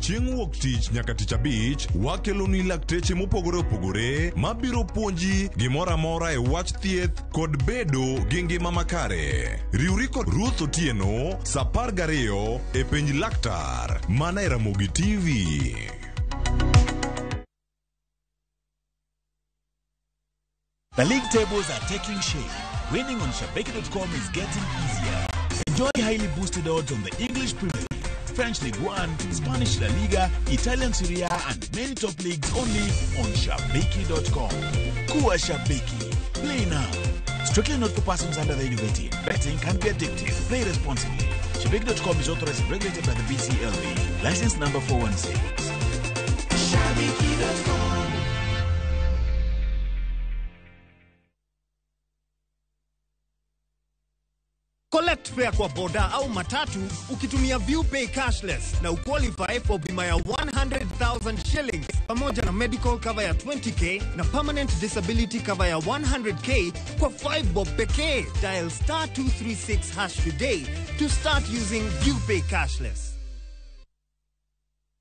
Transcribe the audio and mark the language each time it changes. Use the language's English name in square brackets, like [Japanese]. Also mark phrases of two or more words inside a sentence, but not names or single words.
[Luo (Kenya and Tanzania)] Chieng' wuok tich nyaka tich abich wakeloni lakteche mopogore ma biro puonji gimora mora e wach thieth kod bedo gi ngima makare. Riwri kod Ruth Otieno saa 12 e penj laktar mana e Ramogi TV. [English] The league tables are taking shape. Winning on Shabiki.com is getting easier. Enjoy highly boosted odds on the English Premier League, French Ligue 1, Spanish La Liga, Italian Serie A, and many top leagues only on Shabiki.com. [Swahili] Kuwa Shabiki. [English] Play now. Strictly not for persons under the age of 18. Betting can be addictive. Play responsibly. Shabiki.com is authorized and regulated by the BCLB. License number 416. Shabiki.com. Collect fare [Swahili] kwa boda au matatu ukitumia ViewPay cashless na uqualify for bima ya 100,000 shillings pamoja na [English] medical cover [Swahili] ya 20k na [English] permanent disability cover [Swahili] ya 100k kwa 5 bob pekee. [English] Dial *236# today to start using ViewPay cashless.